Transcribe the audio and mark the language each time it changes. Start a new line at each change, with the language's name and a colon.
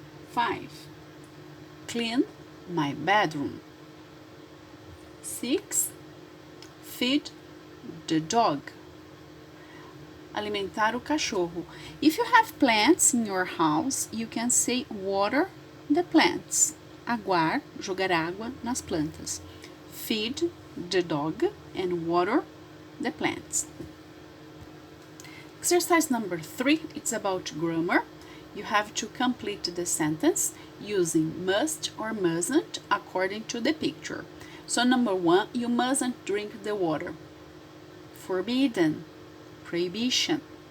English: 5, clean my bedroom. 6, feed the dog.
Portuguese: Alimentar o cachorro.
English: If you have plants in your house, you can say water the plants.
Portuguese: Aguar, jogar água nas plantas.
English: Feed the dog and water the plants. Exercise number 3, it's about grammar. You have to complete the sentence using must or mustn't according to the picture. So number 1, you mustn't drink the water. Forbidden, prohibition.